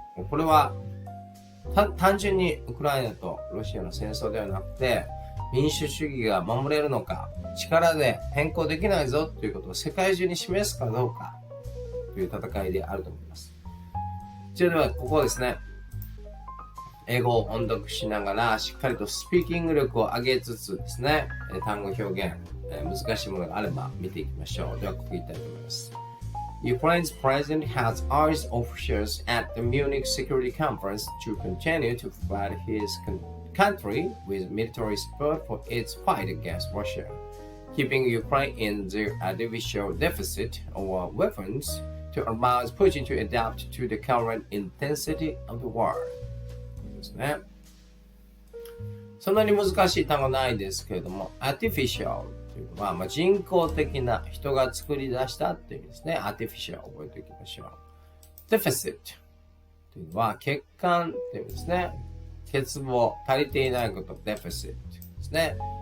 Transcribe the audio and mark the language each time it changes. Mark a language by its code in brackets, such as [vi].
[ja] これは、単純にウクライナとロシアの戦争ではなくて、民主主義が守れるのか、力で変更できないぞということを世界中に示すかどうかという戦いであると思います。それでは、ここですね、英語を音読しながら、しっかりとスピーキング力を上げつつですね、単語表現、難しいものがあれば見ていきましょう。では、ここ言いたいと思います。 [en] Ukraine's president has urged officials at the Munich Security Conference to continue to provide his country with military support for its fight against Russia, keeping Ukraine in the divisional deficit of weapons to allow Putin to adapt to the current intensity of the war. [ja] ですね。そんなに難しい単語ないですけれども、artificial というのは、人工的な人が作り出したっていう意味ですね。 artificial 覚えておきましょう。deficit というのは欠陥っていう意味ですね。欠乏、足りていないこと、deficit ですね。